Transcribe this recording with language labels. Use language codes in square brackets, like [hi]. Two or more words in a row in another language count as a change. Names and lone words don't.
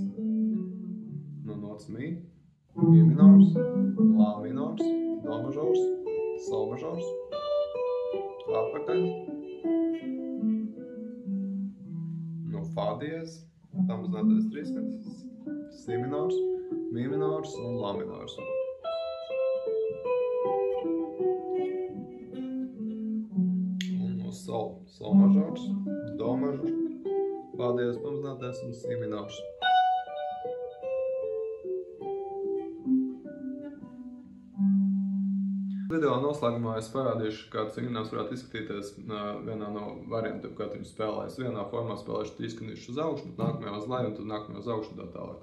[lv] No nots mi minors, la minors, do mažors, sol mažors, atpakaļ, no fa diez, pamazinātais trīsskanis, si minors, mi minors un la minors. Un no sol mažors, do mažors, fa diez pamazinātais un si minors. Video noslēgumā es parādīšu, kāds vingrinājums varētu izskatīties vienā no variantiem, kā viņu spēlēs. Vienā formā spēlēšu trīsskaņus uz augšu, tad nākamajā uz leju un tad nākamajā uz augšu un tā tālāk.